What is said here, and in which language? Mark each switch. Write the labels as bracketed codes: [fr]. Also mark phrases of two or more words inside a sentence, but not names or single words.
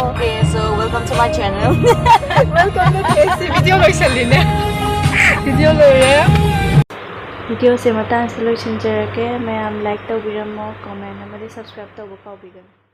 [en] Okay, so welcome to my channel. Welcome to [mni] KC video loisalina. Video loire. ꯚꯤꯗꯤꯑꯣ ꯁꯦ ꯃꯇꯥꯡꯁꯤꯗ ꯂꯣꯏꯁꯤꯟꯖꯔꯒꯦ ꯃꯌꯥꯝ ꯂꯥꯏꯛ ꯇꯧꯕꯤꯔꯝꯃꯣ ꯀꯣꯃꯦꯟ ꯑꯃꯗꯤ ꯁꯕꯁꯀ꯭ꯔꯥꯏꯕ ꯇꯧꯕ ꯀꯥꯎꯕꯤꯒꯅꯨ